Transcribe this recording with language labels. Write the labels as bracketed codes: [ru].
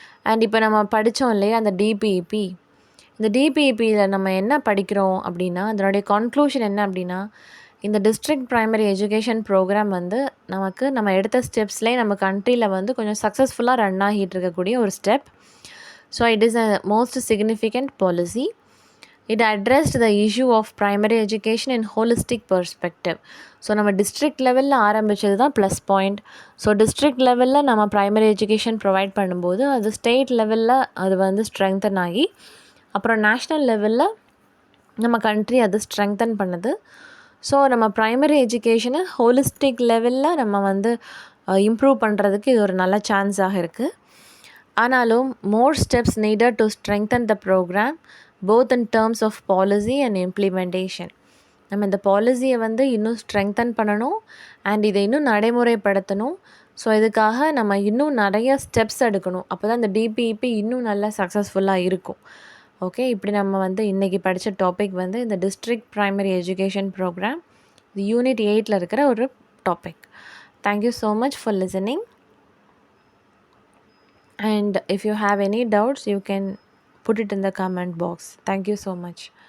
[ta] And இப்போ நம்ம படித்தோம் இல்லையா அந்த டிபிஇபி, இந்த டிபிஇபியில் நம்ம என்ன படிக்கிறோம் அப்படின்னா அதனுடைய கன்க்ளூஷன் என்ன அப்படின்னா, இந்த டிஸ்ட்ரிக்ட் ப்ரைமரி எஜுகேஷன் ப்ரோக்ராம் வந்து நம்ம எடுத்த ஸ்டெப்ஸ்லேயே நம்ம கண்ட்ரியில் வந்து கொஞ்சம் சக்ஸஸ்ஃபுல்லாக ரன் ஆகிட்டு இருக்கக்கூடிய ஒரு step. [en] So it is a most significant policy. It addressed the issue of primary education in holistic perspective. [ta] So நம்ம டிஸ்ட்ரிக்ட் லெவலில் ஆரம்பித்தது தான் ப்ளஸ் பாயிண்ட். ஸோ டிஸ்ட்ரிக்ட் லெவலில் நம்ம ப்ரைமரி எஜுகேஷன் ப்ரொவைட் பண்ணும்போது அது ஸ்டேட் லெவலில் அது வந்து ஸ்ட்ரெங்தன் ஆகி அப்புறம் நேஷ்னல் லெவலில் நம்ம கண்ட்ரி அது ஸ்ட்ரெங்தன் பண்ணுது. ஸோ நம்ம ப்ரைமரி எஜுகேஷனை ஹோலிஸ்டிக் லெவலில் நம்ம வந்து இம்ப்ரூவ் பண்ணுறதுக்கு இது ஒரு நல்ல சான்ஸாக இருக்குது. [en] ஆனாலும் more steps needed to strengthen the programme both in terms of policy and implementation. [ta] நம்ம இந்த பாலிசியை வந்து இன்னும் ஸ்ட்ரெங்தன் பண்ணணும் அண்ட் இதை இன்னும் நடைமுறைப்படுத்தணும். ஸோ இதுக்காக நம்ம இன்னும் நிறைய ஸ்டெப்ஸ் எடுக்கணும். அப்போ தான் இந்த டிபிஇபி இன்னும் நல்லா சக்ஸஸ்ஃபுல்லாக இருக்கும். ஓகே, இப்படி நம்ம வந்து இன்றைக்கி படித்த டாபிக் வந்து இந்த டிஸ்ட்ரிக்ட் ப்ரைமரி எஜுகேஷன் ப்ரோக்ராம், இது யூனிட் 8 இருக்கிற ஒரு topic. [en] Thank you so much for listening. And if you have any doubts, you can put it in the comment box. Thank you so much.